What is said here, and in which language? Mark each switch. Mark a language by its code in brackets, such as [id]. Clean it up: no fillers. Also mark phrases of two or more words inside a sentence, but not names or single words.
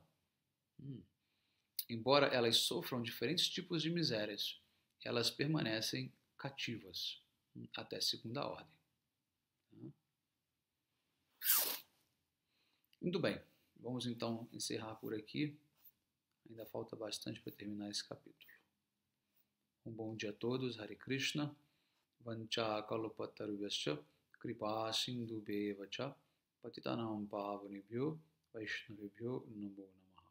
[pt] Embora elas sofram diferentes tipos de misérias, elas permanecem cativas até segunda ordem. Muito bem, vamos então encerrar por aqui. Ainda falta bastante para terminar esse capítulo. Um bom dia a todos, Hare Krishna. [sa] वाञ्छा कल्पतरुभ्यश्च कृपा सिन्धुभ्य एव च पतितानां पावनेभ्यो वैष्णवेभ्यो नमो नमः.